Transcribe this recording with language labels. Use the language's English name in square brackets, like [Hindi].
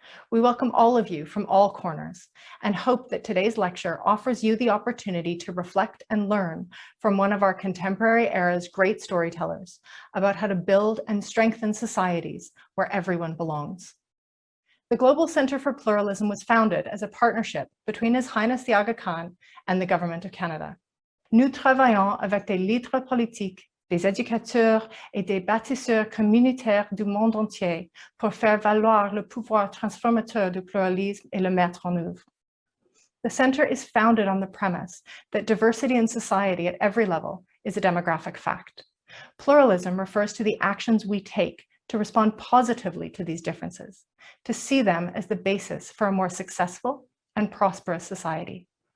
[English] We welcome all of you from all corners and hope that today's lecture offers you the opportunity to reflect and learn from one of our contemporary era's great storytellers about how to build and strengthen societies where everyone belongs. The Global Center for Pluralism was founded as a partnership between His Highness the Aga Khan and the Government of Canada. [French] Nous travaillons avec des leaders politiques, des éducateurs et des bâtisseurs communautaires du monde entier pour faire valoir le pouvoir transformateur du pluralisme et le mettre en œuvre. [English] The center is founded on the premise that diversity in society at every level is a demographic fact. Pluralism refers to the actions we take to respond positively to these differences, to see them as the basis for a more successful and prosperous society.